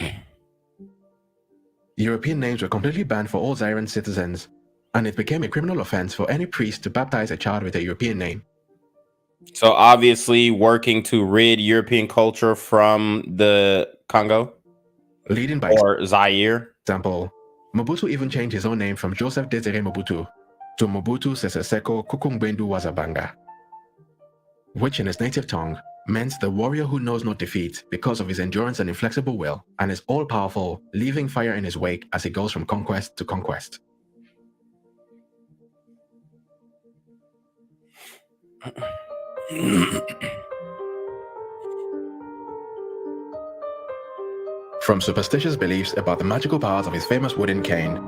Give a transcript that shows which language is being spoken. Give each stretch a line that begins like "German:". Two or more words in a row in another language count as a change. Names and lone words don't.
English: European names were completely banned for all Zairean citizens, and it became a criminal offense for any priest to baptize a child with a European name. So obviously working to rid European culture from the Congo? Leading by Zaire? Example, Mobutu even changed his own name from Joseph Desiré Mobutu to Mobutu Sese Seko Kukungbendu Wazabanga, which in his native tongue meant the warrior who knows no defeat because of his endurance and inflexible will, and is all-powerful, leaving fire in his wake as he goes from conquest to conquest. From superstitious beliefs about the magical powers of his famous wooden cane.